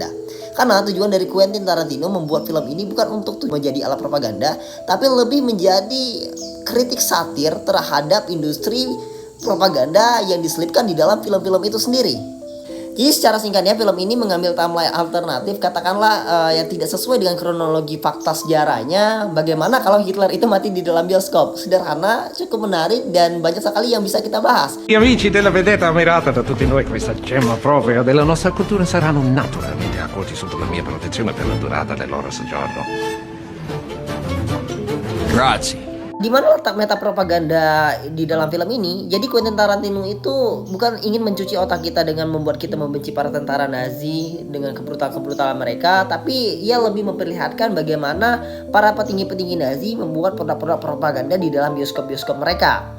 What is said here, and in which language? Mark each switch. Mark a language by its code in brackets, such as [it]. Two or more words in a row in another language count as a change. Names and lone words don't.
[id] Karena tujuan dari Quentin Tarantino membuat film ini bukan untuk menjadi alat propaganda, tapi lebih menjadi kritik satir terhadap industri propaganda yang diselipkan di dalam film-film itu sendiri. Jadi secara singkatnya film ini mengambil timeline alternatif, katakanlah yang tidak sesuai dengan kronologi fakta sejarahnya. Bagaimana kalau Hitler itu mati di dalam bioskop? Sederhana, cukup menarik dan banyak sekali yang bisa kita bahas. [it] Gli amici della vedetta ammirata da tutti noi, questa gemma propria della nostra cultura, saranno naturalmente accolti sotto la mia protezione per la durata del loro soggiorno. Grazie. [id] Di mana letak meta propaganda di dalam film ini? Jadi Quentin Tarantino itu bukan ingin mencuci otak kita dengan membuat kita membenci para tentara Nazi dengan kebrutalan-kebrutalan mereka, tapi ia lebih memperlihatkan bagaimana para petinggi-petinggi Nazi membuat produk-produk propaganda di dalam bioskop-bioskop mereka.